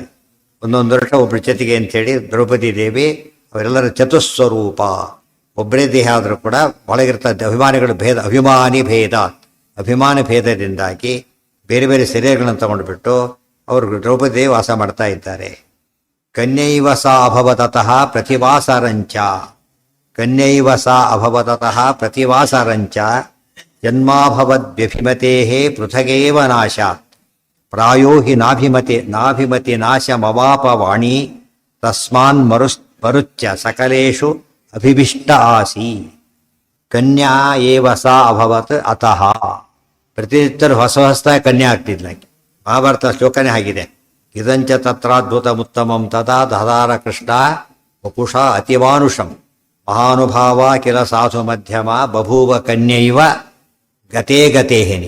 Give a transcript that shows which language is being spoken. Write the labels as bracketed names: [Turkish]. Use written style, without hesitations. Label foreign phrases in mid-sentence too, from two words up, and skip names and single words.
[Kannada] ಒಂದೊಂದು ವರ್ಷ ಒಬ್ಬರ ಜೊತೆಗೆ ಅಂಥೇಳಿ ದ್ರೌಪದಿ ದೇವಿ ಅವರೆಲ್ಲರ ಚತುಸ್ವರೂಪ, ಒಬ್ಬರೇ ದೇಹ ಆದರೂ ಕೂಡ ಒಳಗಿರ್ತದೆ ಅಭಿಮಾನಿಗಳ ಭೇದ. ಅಭಿಮಾನ ಭೇದದಿಂದಾಗಿ ಬೇರೆ ಬೇರೆ ಶರೀರಗಳನ್ನು ತಗೊಂಡುಬಿಟ್ಟು ಅವರು ದ್ರೌಪದಿ ವಾಸ ಮಾಡ್ತಾ ಇದ್ದಾರೆ. [Sanskrit] ಕನ್ಯೈವ ಸಾ ಅಭವತಃ ಪ್ರತಿವಾಸರಂಚ, ಕನ್ಯೈವ ಸಾ ಅಭವತಃ ಪ್ರತಿವಾಸರಂಚ ಜನ್ಮಾಭವದ್ವ್ಯಭಿಮತೆ ಪೃಥಗೇವ ನಾಶಾತ್ ಪ್ರಾಯೋ ಹಿ ನಾಭಿಮತಿ ನಾಶಮವಾಪ ವಾಣಿ ತಸ್ಮಾನ್ ಮರುಚ್ಚ ಸಕಲೇಶು ಅಭಿಭಿಷ್ಟ ಆಸಿ. ಕನ್ಯಾ ಏವ ಸಾ ಅಭವತ್ ಅತಃ, [Kannada] ಪ್ರತಿನಿತ್ಯರು ಹೊಸ ಕನ್ಯಾ ಆಗ್ತಿದ್ಲಾಕೆ. ಮಹಾಭಾರತ ಶ್ಲೋಕನೇ ಆಗಿದೆ. [Sanskrit] ಇದಂಚ ತತ್ರಾದ್ಭುತಮುತ್ತಮಂ ತದಾ ದಧಾರ ಕೃಷ್ಣ ವಪುಷ ಅತಿಮಾನುಷಂ ಮಹಾನುಭಾವ ಕಿಲ ಸಾಧು ಮಧ್ಯಮ ಬಭೂವ ಕನ್ಯೈವ ಗತೇಹೇನಿ.